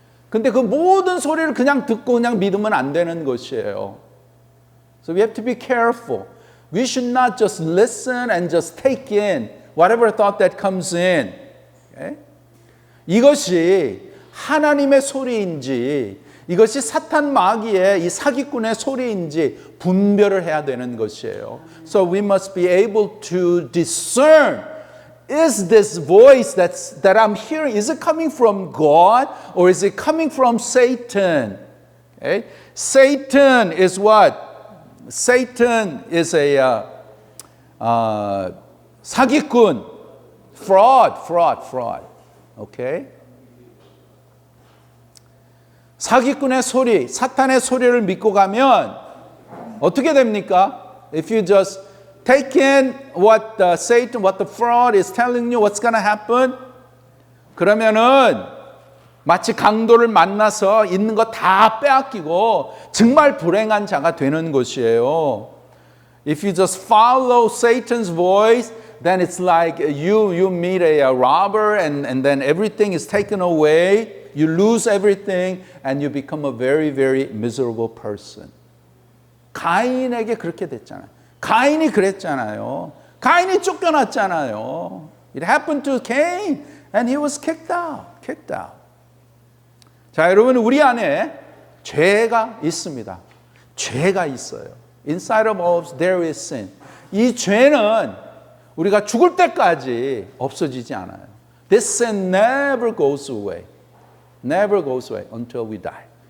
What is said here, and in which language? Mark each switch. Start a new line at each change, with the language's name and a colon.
Korean: 근데 그 모든 소리를 그냥 듣고 그냥 믿으면 안 되는 것이에요.
English: So we have to be careful. We should not just listen and just take in whatever thought that comes in.
Korean: 이것이 하나님의 소리인지 이것이 사탄 마귀의 이 사기꾼의 소리인지 분별을 해야 되는 것이에요.
English: So we must be able to discern, is this voice that I'm hearing, is it coming from God or is it coming from Satan? Okay? Satan is what? Satan is a 사기꾼, fraud. Okay?
Korean: 사기꾼의 소리, 사탄의 소리를 믿고 가면 어떻게 됩니까?
English: If you just take in what Satan, what the fraud is telling you, what's going to happen? 그러면은 마치 강도를 만나서 있는 거 다 빼앗기고 정말 불행한 자가 되는 것이에요. If you just follow Satan's voice, then it's like you meet a robber and then everything is taken away. You lose everything and you become a very, very miserable person.
Korean: 가인에게 그렇게 됐잖아요. 가인이 그랬잖아요. 가인이 쫓겨났잖아요.
English: It happened to Cain and he was kicked out.
Korean: 자, 여러분, 우리 안에 죄가 있습니다. 죄가 있어요.
English: Inside of us there is sin.
Korean: 이 죄는 우리가 죽을 때까지 없어지지 않아요.
English: This sin never goes away. Never goes away until we die.